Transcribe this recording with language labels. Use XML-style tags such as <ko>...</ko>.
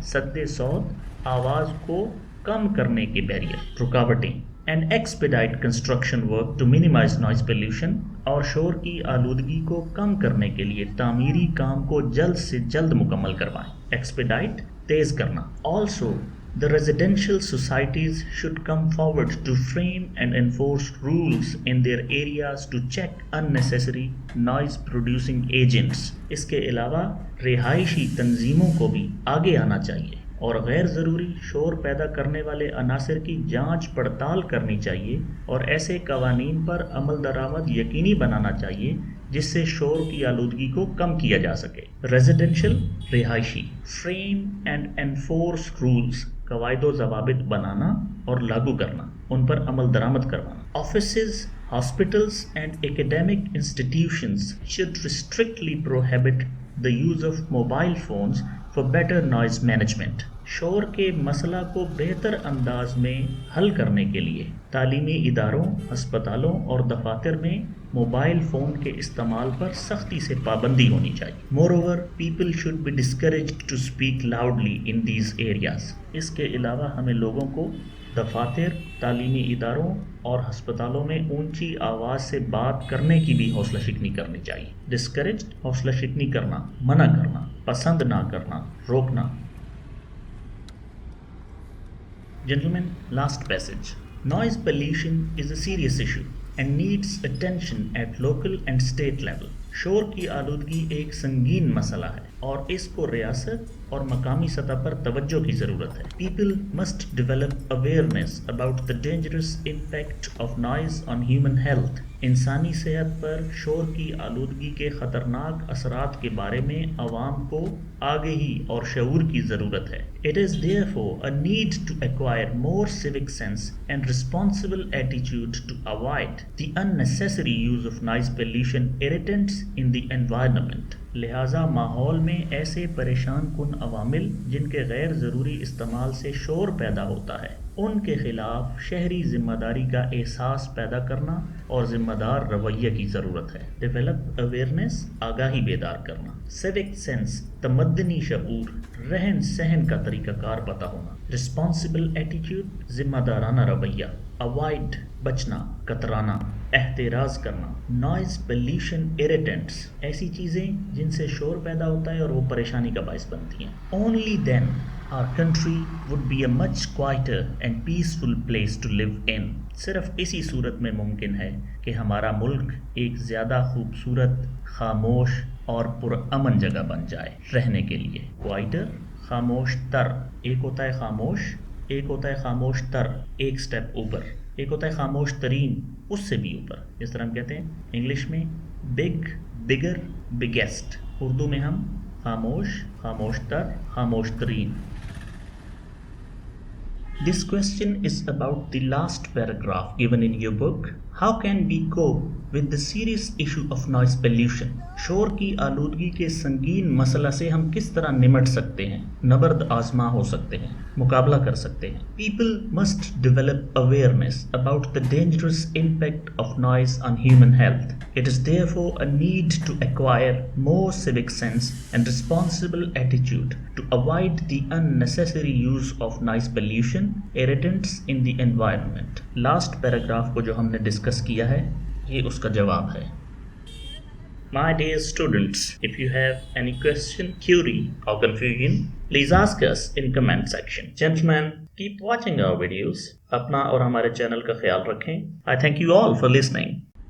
<ur>سد صوت، آواز کو کم کرنے کے بیریئر، رکاوٹیں.</ur> <en>And expedite construction work to minimize noise pollution.</en> <ur>اور شور کی آلودگی کو کم کرنے کے لیے تعمیری کام کو جلد سے جلد مکمل کروائیں. Expedite، تیز کرنا.</ur> <en>Also, the residential societies should come forward to frame and enforce rules in their areas to check unnecessary noise producing agents.</en> <ur>اس کے علاوہ رہائشی تنظیموں کو بھی آگے آنا چاہیے اور غیر ضروری شور پیدا کرنے والے عناصر کی جانچ پڑتال کرنی چاہیے اور ایسے قوانین پر عمل درآمد یقینی بنانا چاہیے جس سے شور کی آلودگی کو کم کیا جا سکے. ریزیڈینشل، رہائشی. فریم اینڈ انفورس رولز، قواعد و ضوابط بنانا اور لاگو کرنا، ان پر عمل درآمد کروانا.</ur> <en>Offices, hospitals and academic institutions should strictly prohibit the use of mobile phones for better noise management.</en> <ur>شور کے مسئلہ کو بہتر انداز میں حل کرنے کے لیے تعلیمی اداروں، ہسپتالوں اور دفاتر میں موبائل فون کے استعمال پر سختی سے پابندی ہونی چاہیے.</ur> <en>Moreover, people should be discouraged to speak loudly in these areas.</en> <ur>اس کے علاوہ ہمیں لوگوں کو دفاتر، تعلیمی اداروں اور ہسپتالوں میں اونچی آواز سے بات کرنے کی بھی حوصلہ شکنی کرنی چاہیے. ڈسکریجڈ، حوصلہ شکنی کرنا، منع کرنا، پسند نہ کرنا، روکنا.</ur> <en>Gentlemen, last passage. Noise pollution is a serious issue and needs attention at local and state level.</en> <ur>شور کی آلودگی ایک سنگین مسئلہ ہے اور اس کو ریاست اور مقامی سطح پر توجہ کی ضرورت ہے.</ur> <en>People must develop awareness about the dangerous impact of noise on human health.</en> <ur>انسانی صحت پر شور کی آلودگی کے خطرناک اثرات کے بارے میں عوام کو آگہی اور شعور کی ضرورت ہے.</ur> <en>It is therefore a need to acquire more civic sense and responsible attitude to avoid the unnecessary use of noise pollution irritants in the environment.</en> <ur>لہٰذا ماحول میں ایسے پریشان کن عوامل جن کے غیر ضروری استعمال سے شور پیدا ہوتا ہے ان کے خلاف شہری ذمہ داری کا احساس پیدا کرنا اور ذمہ دار رویہ کی ضرورت ہے. ڈیولپ اویئرنیس، آگاہی بیدار کرنا. سیوک سینس، تمدنی شعور، رہن سہن کا طریقہ کار پتہ ہونا. رسپانسبل ایٹیٹیوڈ، ذمہ دارانہ رویہ. اوائڈ، بچنا، کترانا، احتراز کرنا. نوائز پولیوشن ایریٹنٹس، ایسی چیزیں جن سے شور پیدا ہوتا ہے اور وہ پریشانی کا باعث بنتی ہیں.</ur> <en>Only then our country would be a much quieter and peaceful place to live in.</en> <ur>صرف اسی صورت میں ممکن ہے کہ ہمارا ملک ایک زیادہ خوبصورت، خاموش اور پرامن جگہ بن جائے رہنے کے لیے. کوائٹر، خاموش تر. ایک ہوتا ہے خاموش، ایک ہوتا ہے خاموش تر، ایک سٹیپ اوپر، ایک ہوتا ہے خاموش ترین، اس سے بھی اوپر. جس طرح ہم کہتے ہیں انگلش میں بگ، بگر، بگیسٹ، اردو میں ہم خاموش، خاموش تر، خاموش ترین.</ur> <en>This question is about the last paragraph given in your book. How can we cope with the serious issue of noise pollution?</en> <ur>شور کی آلودگی کے سنگین مسئلہ سے ہم کس طرح نمٹ سکتے ہیں، نبرد آزما ہو سکتے ہیں، مقابلہ کر سکتے ہیں.</ur> <en>People must develop awareness about the dangerous impact of noise on human health. It is therefore a need to acquire more civic sense and responsible attitude to avoid the unnecessary use of noise pollution, irritants in the environment. Last paragraph</en> <ur>کو جو ہم نے discuss کیا ہے یہ اس کا جواب ہے.</ur> <en>My dear students, if you have any question, query or confusion, please ask us in comment section. Gentlemen, keep watching our videos.</en> <ur>اپنا اور ہمارے چینل کا خیال رکھیں.</ur> <en>I thank you all for listening.</en>